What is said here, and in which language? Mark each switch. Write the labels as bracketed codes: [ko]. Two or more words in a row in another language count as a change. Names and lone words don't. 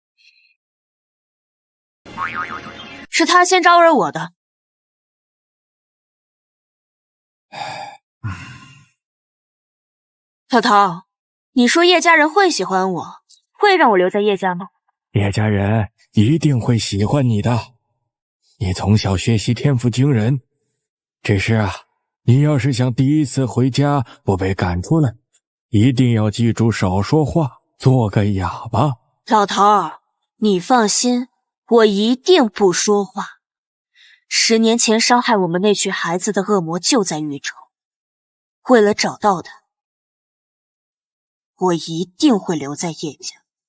[zh] 是他先招惹我的。涛涛，你说叶家人会喜欢我，会让我留在叶家吗？叶家人一定会喜歡你的，你從小學習天賦驚人，只是啊，你要是想第一次回家不被趕出來，一定要記住少說話，做個啞巴。老頭兒，你放心，我一定不說話。10年前傷害我們那群孩子的惡魔就在豫州，為了找到他，我一定會留在葉家。